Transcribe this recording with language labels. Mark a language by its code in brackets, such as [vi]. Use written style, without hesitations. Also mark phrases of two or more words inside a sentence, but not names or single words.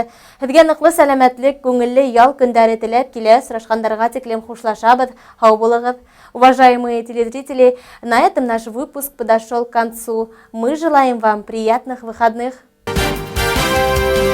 [ba] Һезгә ныклы сәламәтлек, күңелле ял көндәре теләп килә, сорашкандарга тиклем хушлашабыз. Һау булыгыз. [ru] Уважаемые телезрители, на этом наш выпуск подошел к концу. Мы желаем вам приятных выходных.